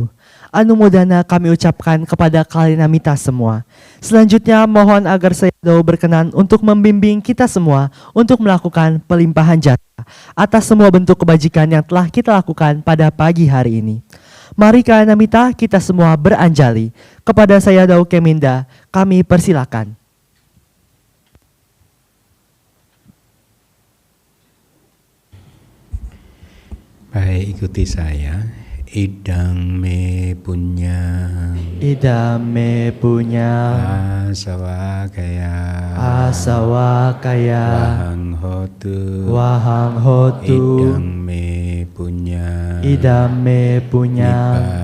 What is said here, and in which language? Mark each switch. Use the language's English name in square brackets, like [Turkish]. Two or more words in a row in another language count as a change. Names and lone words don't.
[Indonesian] Anumodana kami ucapkan kepada Kalyanamita semua. Selanjutnya mohon agar Sayadaw berkenan untuk membimbing kita semua untuk melakukan pelimpahan jasa atas semua bentuk kebajikan yang telah kita lakukan pada pagi hari ini. Mari Kalyanamita kita semua beranjali. Kepada Sayadaw Keminda kami persilakan. Baik, ikuti saya. [Pali] Idang me punya. Idam me punya. Asawa kaya. Asawa kaya. Wahang hotu. Wahang hotu. Idang me punya. Idam me punya.